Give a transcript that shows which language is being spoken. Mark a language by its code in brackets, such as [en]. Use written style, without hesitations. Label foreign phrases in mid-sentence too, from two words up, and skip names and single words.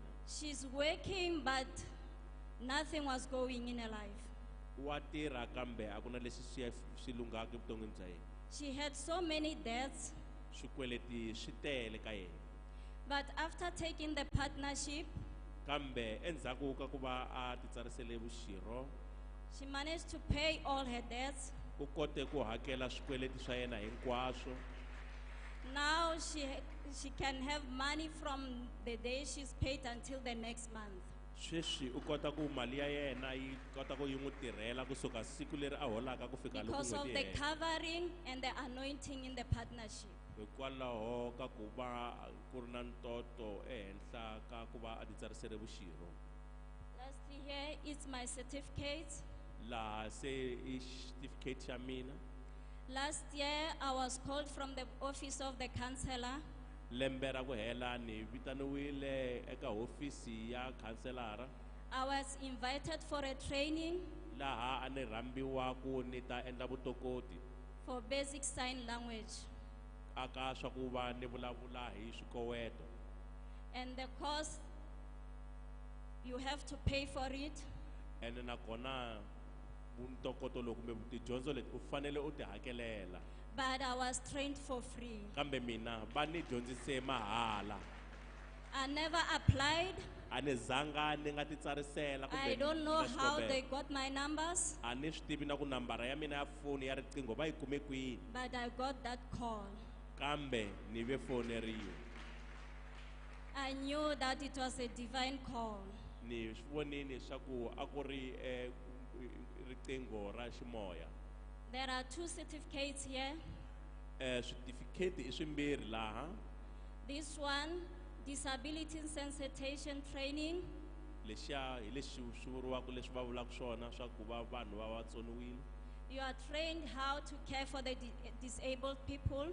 [en] She's working, but nothing was going in her life. [ts] Wa tirha kambe a ku na lexi xi lunghaka evuton'wini bya yena. [en] She had so many debts, [ts] Swikweleti swi tele ka yena. [en] but after taking the partnership, [ts] Kambe endzhaku ka ku va a ti tsarisele vuxirho [en] she managed to pay all her debts. [ts] u kote ku hakela swikweleti swa yena hinkwaswo. [en] Now she can have money from the day she's paid until the next month. [ts] Sweswi u kota ku mali ya yena yi kota ku yi n'wi tirhela kusuka siku leri a holaka ku fika loko [en] Because of [ts] n'hweti [en] the [ts] yi hela. [en] covering and the anointing in the partnership. [ts] Hikwalaho ka ku va ku ri na ntoto ehenhla ka ku va a ti tsarisele vuxirho. [en] Lastly, here is my certificate. [ts] Laha se i certificate xa mina. [en] Last year, I was called from the office of the counselor. [ts] Lembe ra ku hela ni vitaniwile eka hofisi ya khanselara [en] I was invited for a training [ts] laha a ni rhambiwa ku ni ta endla vutokoti [en] for basic sign language. [ts] aka swa ku va ni vulavula hi swikoweto. [en] And the cost, you have to pay for it. [ts] Ene nakona ntokoto lowu kumbe tidyondzo leti u fanele u ti hakelela. [en] But I was trained for free. [ts] Kambe mina va ni dyondzise mahala. [en] I never applied. [ts] A ni zanga ni nga ti tsarisela [en] I [ts] kumbe [en] don't know [ts] ni nga [en] how [ts] xikombelo. [en] they got my numbers, [ts] A ni swi tivi na ku nambara ya mina ya foni ya riqingho va yi kume kwini. [en] but I got that call. [ts] Kambe ni ve foneriwa. [en] I knew that it was a divine call. [ts] Ni swi vonile swa ku a ku ri riqingho ra ximoya. [en] There are 2 certificates here. [ts] Switifiketi i swimbirhi laha. [en] This one, disability sensitization training. [ts] Lexiya hi lexi swi vuriwaka leswi va vulaka swona swa ku va vanhu va vatsoniwile. [en] You are trained how to care for the disabled people.